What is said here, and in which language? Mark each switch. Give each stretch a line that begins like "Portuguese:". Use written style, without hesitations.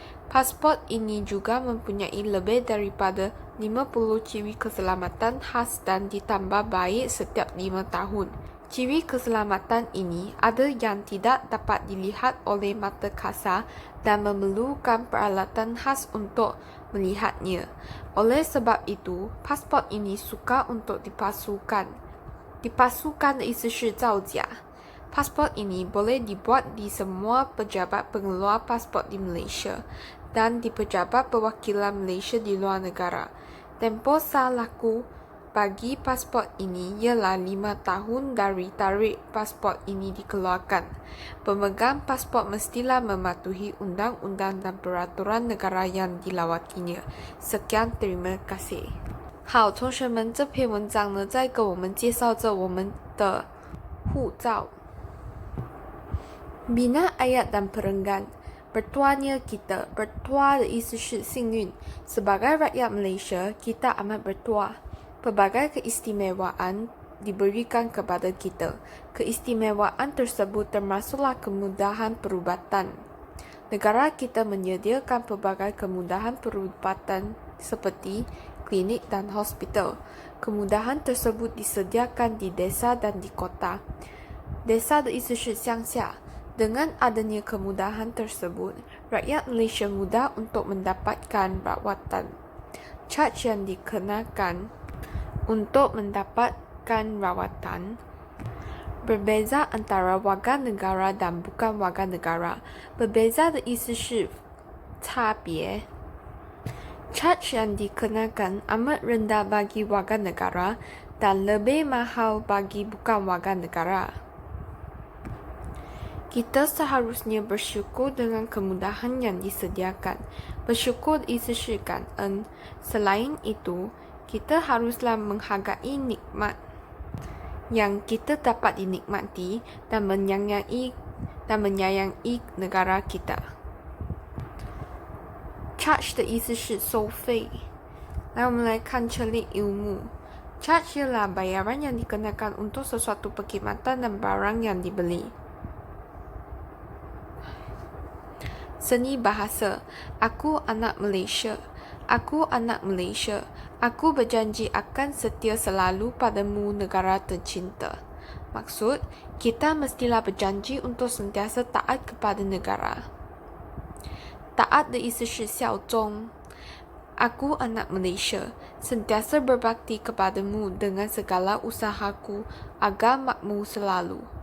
Malay: Pasport ini juga mempunyai lebih daripada 50 ciri keselamatan khas dan ditambah baik setiap 5 tahun. Ciri keselamatan ini ada yang tidak dapat dilihat oleh mata kasar dan memerlukan peralatan khas untuk melihatnya. Oleh sebab itu, pasport ini sukar untuk dipalsukan.
Chinese: Dipalsukan 的意思是造假。
Malay: Pasport ini boleh dibuat di semua pejabat pengeluar pasport di Malaysia dan di pejabat perwakilan Malaysia di luar negara. Tempoh sah laku bagi pasport ini ialah 5 tahun dari tarikh pasport ini dikeluarkan. Pemegang pasport mestilah mematuhi undang-undang dan peraturan negara yang dilawatinya. Sekian, terima kasih.
Chinese: 好，同学们，这篇文章呢，在跟我们介绍着我们的护照。
Malay: Bina ayat dan perenggan. Bertuanya kita.
Chinese: Bertua 的意思是幸运。
Malay: Sebagai rakyat Malaysia, kita amat bertua. Pelbagai keistimewaan diberikan kepada kita. Keistimewaan tersebut termasuklah kemudahan perubatan. Negara kita menyediakan pelbagai kemudahan perubatan seperti klinik dan hospital. Kemudahan tersebut disediakan di desa dan di kota.
Chinese: Desa 的意思是乡下。
Malay: Dengan adanya kemudahan tersebut, rakyat Malaysia mudah untuk mendapatkan rawatan. Charge yang dikenakan untuk mendapatkan rawatan berbeza antara warga negara dan bukan warga negara.
Chinese: Berbeza 的意思是差别。
Malay: Charge yang dikenakan amat rendah bagi warga negara dan lebih mahal bagi bukan warga negara. Kita seharusnya bersyukur dengan kemudahan yang disediakan.
Chinese: Bersyukur 的意思是感恩。
Malay: Selain itu, kita haruslah menghargai nikmat yang kita dapat dinikmati dan menyayangi dan menyayangi negara kita.
Chinese: Charge 的意思是收费。来，我们来看 celik ilmu.
Malay: Charge ialah bayaran yang dikenakan untuk sesuatu perkhidmatan dan barang yang dibeli. Seni bahasa. Aku anak Malaysia. Aku anak Malaysia. Aku berjanji akan setia selalu padamu negara tercinta. Maksud, kita mestilah berjanji untuk sentiasa taat kepada negara.
Chinese: Taat 的意思是效忠。
Malay: Aku anak Malaysia, sentiasa berbakti kepadamu dengan segala usahaku agar makmur selalu.